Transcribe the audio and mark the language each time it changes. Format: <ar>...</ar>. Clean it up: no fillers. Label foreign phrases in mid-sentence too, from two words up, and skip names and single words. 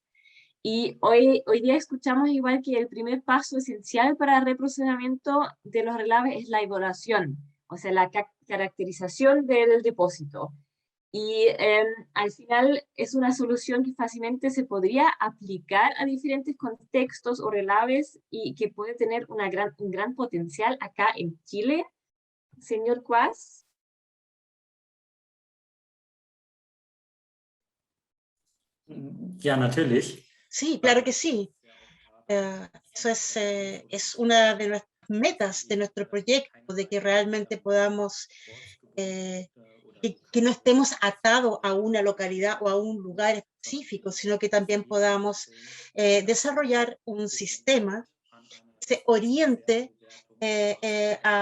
<es>Y hoy día escuchamos igual que el primer paso esencial para el reprocesamiento de los relaves es la evaluación, o sea, la caracterización del depósito. Y al final es una solución que fácilmente se podría aplicar a diferentes contextos o relaves y que puede tener un gran potencial acá en Chile. Señor Kvas.</es> <de>Ja, natürlich.</de> <es>Sí, claro que sí. Eso es una de nuestras metas de nuestro proyecto, de que realmente podamos, que no estemos atados a una localidad o a un lugar específico, sino que también podamos desarrollar un sistema que se oriente en</es>